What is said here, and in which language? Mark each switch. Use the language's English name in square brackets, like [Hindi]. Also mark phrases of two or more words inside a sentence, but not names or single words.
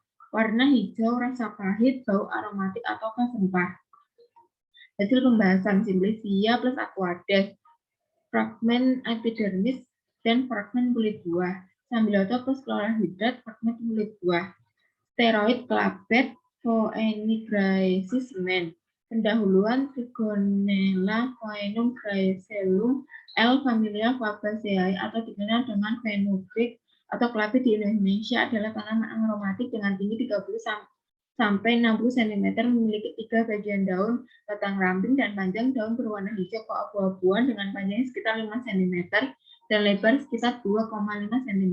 [Indonesian] Warna hijau, rasa pahit, bau aromatik atau sempah. Hasil pembahasan Simplicia plus Aquades. Fragmen epidermis dan fragmen kulit buah. Sambiloto plus chloral hidrat, fragmen kulit buah. Steroid klabet, Phoenigraeaceae semen. Pendahuluan Trigonella Phoenum graecellum L. familia Fabaceae atau dikenal dengan fenugreek atau klabet di Indonesia adalah tanaman aromatik dengan tinggi 30 sampai 60 cm, memiliki 3 bagian daun, batang ramping dan panjang daun berwarna hijau keabu-abuan dengan panjang sekitar 5 cm dan lebar sekitar 2,5 cm.